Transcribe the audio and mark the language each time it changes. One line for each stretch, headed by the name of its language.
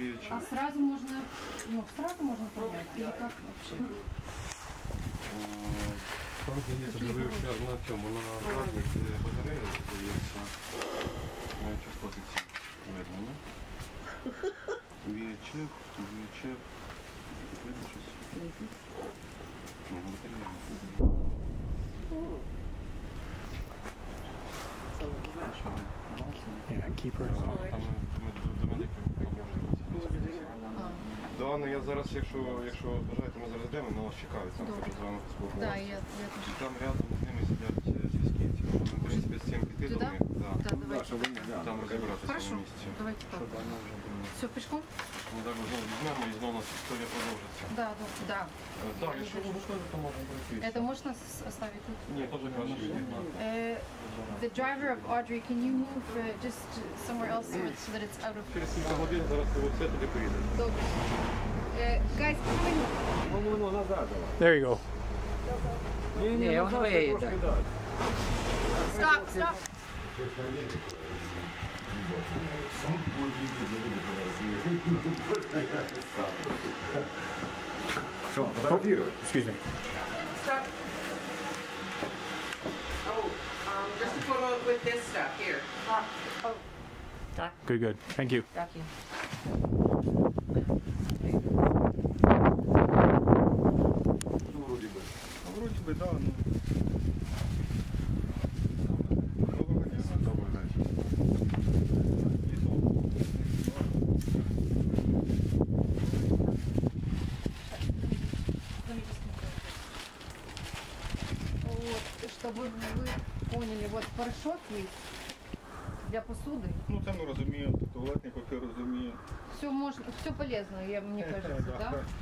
Russian: А сразу можно, ну, сразу можно понять, или как вообще?
Ukrainian: Там здається, дивився на цьому, на разних батареях, здається, число ці видно, не? VHF, видно щось? Ну, батарея.
English: Yeah, keep her.
Ukrainian: Да, ну я зараз, якщо бажаєте, ми зараз йдемо, на вас чекають, там хочу з вами поспілкуватися. Да, я теж. Там рядом з ними сидять зв'язківці. Ми, в принципі, з цим піти до них. Да, давайте. Там розібратися в цьому місці.
Russian: Давайте так. Все, пешком?
Ukrainian: Ми так знову візьмемо і знову у нас історія продовжиться. Да. Так, якщо ви хочете, то можна пройти.
Russian: Это можно оставить тут?
Ukrainian: Ні, теж краще відігнати.
English: The driver of Audrey, can you move just somewhere else so that it's out of...
Ukrainian: Через кілька годин зараз ви все туди поїдете. Добре.
English: Guys,
Ukrainian: Воно назад.
English: There you go.
Ukrainian: Ні, воно виїде.
English: Stop. Excuse me. Stop. Oh, just a photo with this stuff here. Good. Thank you. Thank you.
Russian: Вроде бы, да, ну. Вот, чтобы вы поняли, вот порошок есть для посуды.
Ukrainian: Ну це ми розуміємо, туалетний папір розуміємо.
Russian: Все можно, все полезно, мне кажется, да?